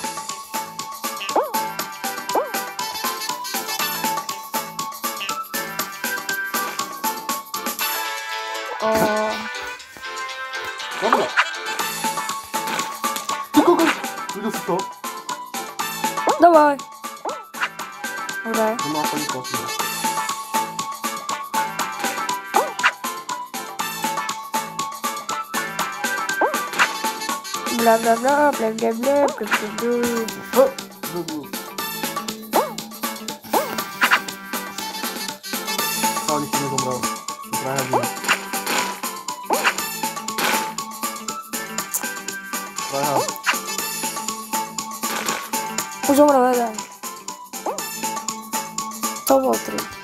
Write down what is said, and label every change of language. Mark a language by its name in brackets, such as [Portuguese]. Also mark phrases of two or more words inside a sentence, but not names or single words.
[Slovak] Dobre. Ty kokos, videl si to? Dawaj. Dobre. To má pani kofie. Bla bla bla bla bla bla bla bla. A on ešte nezomrel. Tryhardina. Tryhard. Už zomrel jeden. To bol 3.